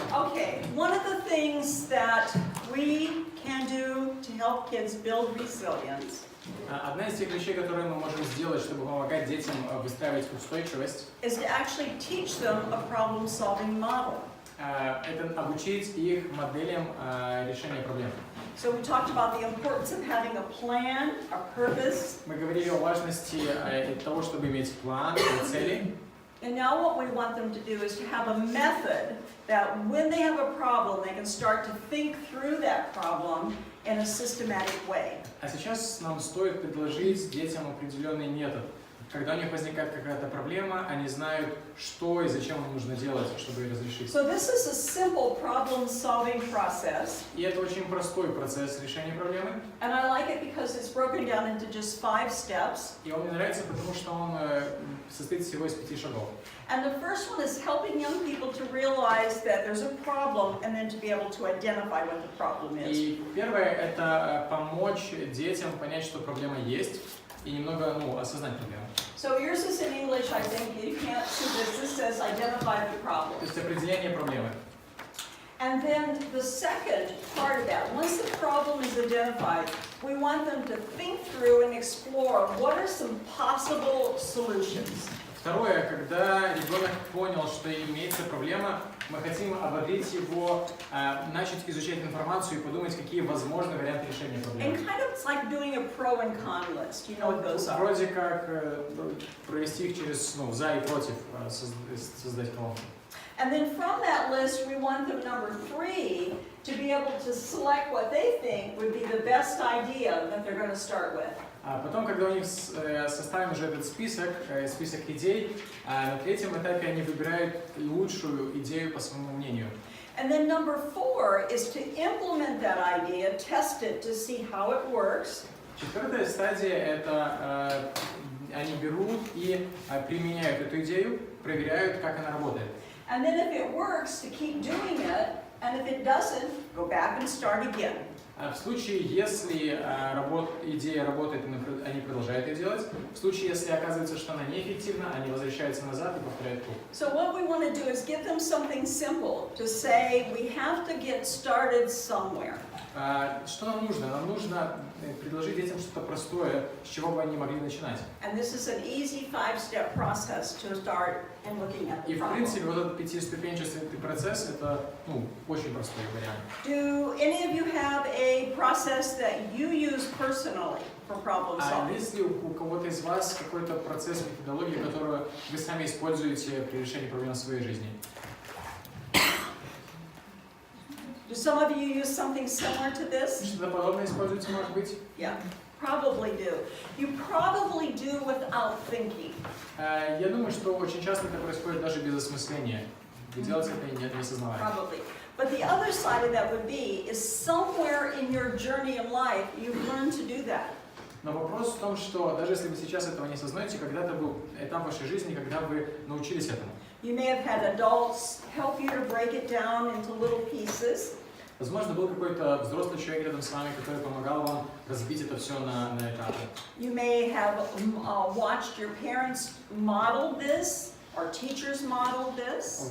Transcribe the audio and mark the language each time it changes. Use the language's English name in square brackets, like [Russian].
[English] Okay, one of the things that we can do to help kids build resilience [Russian] Одна из тех вещей, которые мы можем сделать, чтобы помогать детям выстраивать устойчивость, [English] is to actually teach them a problem-solving model. [Russian] это обучить их моделям решения проблем. [English] So we talked about the importance of having a plan, a purpose, [Russian] Мы говорили о важности того, чтобы иметь план и цели. [English] and now what we want them to do is to have a method that when they have a problem, they can start to think through that problem in a systematic way. [Russian] А сейчас нам стоит предложить детям определенный метод. Когда у них возникает какая-то проблема, они знают, что и зачем им нужно делать, чтобы ее разрешить. [English] So this is a simple problem-solving process, [Russian] И это очень простой процесс решения проблемы. [English] and I like it because it's broken down into just 5 steps. [Russian] И он мне нравится, потому что он состоит всего из 5 шагов. [English] And the first one is helping young people to realize that there's a problem and then to be able to identify what the problem is. [Russian] И первое – это помочь детям понять, что проблема есть, и немного осознать проблему. [English] So yours is in English, I think. You can't see this. This says identify the problem. [Russian] То есть определение проблемы. [English] And then the second part of that, once the problem is identified, we want them to think through and explore what are some possible solutions. [Russian] Второе, когда ребенок понял, что имеется проблема, мы хотим ободрить его, начать изучать информацию и подумать, какие возможны варианты решения [English] And [Russian] проблемы. [English] kind of it's like doing a pro and con list. You know what those are. [Russian] Вроде как провести их через за и против, создать колонку. [English] And then from that list, we want them, number 3, to be able to select what they think would be the best idea that they're going to start with. [Russian] А потом, когда у них составим уже этот список идей, на третьем этапе они выбирают лучшую идею по своему мнению. [English] And then number 4 is to implement that idea, test it to see how it works. [Russian] Четвертая стадия – это они берут и применяют эту идею, проверяют, как она работает. [English] And then if it works, to keep doing it, and if it doesn't, go back and start again. [Russian] В случае, если идея работает, они продолжают ее делать. В случае, если оказывается, что она неэффективна, они возвращаются назад и повторяют круг. [English] So what we want to do is give them something simple to say we have to get started somewhere. [Russian] Что нам нужно? Нам нужно предложить детям что-то простое, с чего бы они могли начинать. [English] And this is an easy 5-step process to start and looking at [Russian] И [English] the [Russian] в [English] problem. [Russian] принципе вот этот 5-ступенчатый процесс это очень простой вариант. [English] Do any of you have a process that you use personally for problem [Russian] А [English] solving? [Russian] есть ли у кого-то из вас какой-то процесс, методология, которую вы сами используете при решении проблем в своей жизни? [English] Do some of you use something similar to this? [Russian] Что-то подобное используете, может быть? [English] Yeah, probably do. You probably do without thinking. [Russian] Я думаю, что очень часто это происходит даже без осмысления. Вы делаете это не осознавая. [English] Probably. But the other side of that would be is somewhere in your journey in life you've learned to do that. [Russian] Но вопрос в том, что даже если вы сейчас этого не осознаете, когда-то был этап вашей жизни, когда вы научились этому. [English] You may have had adults help you to break it down into little pieces. [Russian] Возможно, был какой-то взрослый человек рядом с вами, который помогал вам разбить это все на этапы. [English] You may have watched your parents model this, or teachers model this.